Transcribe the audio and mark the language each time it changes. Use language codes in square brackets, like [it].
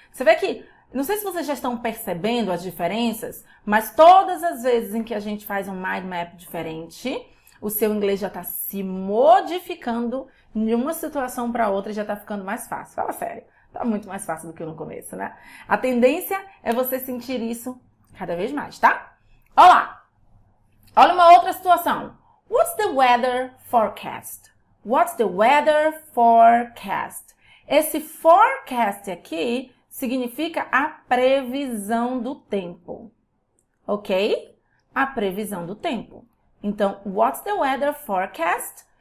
[pt] Você vê que, não sei se vocês já estão percebendo as diferenças, mas todas as vezes em que a gente faz um mind map diferente, o seu inglês já está se modificando de uma situação para outra e já está ficando mais fácil. Fala sério. Tá muito mais fácil do que no começo, né? A tendência é você sentir isso cada vez mais, tá? Olha lá. Olha uma outra situação. [en] What's the weather forecast? What's the weather forecast? [pt] Esse forecast aqui significa a previsão do tempo. Ok? A previsão do tempo. Então, [en] what's the weather forecast?